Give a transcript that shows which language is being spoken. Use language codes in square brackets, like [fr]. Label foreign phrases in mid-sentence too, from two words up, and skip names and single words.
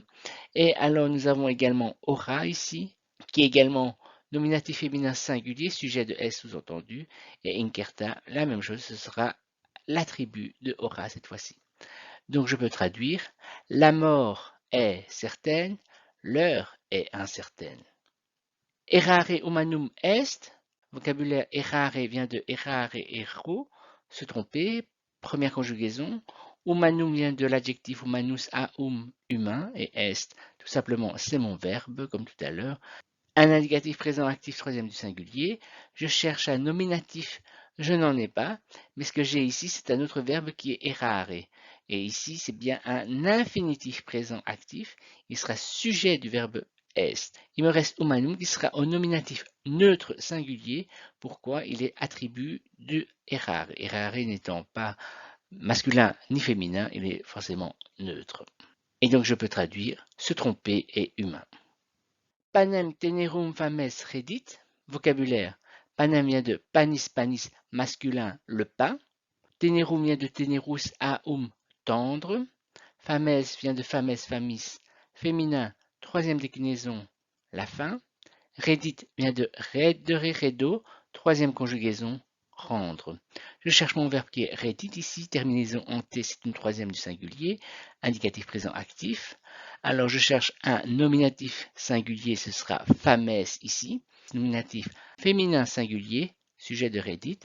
[fr] Et alors nous avons également aura ici, qui est également nominatif féminin singulier, sujet de S sous-entendu. Et incerta, la même chose, ce sera l'attribut de aura cette fois-ci. Donc je peux traduire, la mort est certaine, l'heure est incertaine. [la] Errare humanum est, [fr] vocabulaire errare vient de [la] errare erro, [fr] se tromper, première conjugaison. Humanum vient de l'adjectif humanus humain, et est, tout simplement, c'est mon verbe, comme tout à l'heure. Un indicatif présent actif troisième du singulier. Je cherche un nominatif, je n'en ai pas, mais ce que j'ai ici, c'est un autre verbe qui est errare. Et ici, c'est bien un infinitif présent actif. Il sera sujet du verbe est. Il me reste humanum qui sera au nominatif neutre singulier. Pourquoi? Il est attribut de errare. Errare n'étant pas masculin ni féminin, il est forcément neutre. Et donc je peux traduire se tromper est humain. [la] Panem tenerum fames redit. [fr] Vocabulaire. Panem vient de [la] panis panis [fr] masculin, le pain. Tenerum vient de tenerus tendre. Fames vient de [la] fames famis [fr] féminin, troisième déclinaison, la fin. Redit vient de [la] redere redo, [fr] troisième conjugaison, rendre. Je cherche mon verbe qui est redit ici, terminaison en T, c'est une troisième du singulier, indicatif présent actif. Alors je cherche un nominatif singulier, ce sera fames ici, nominatif féminin singulier, sujet de redit.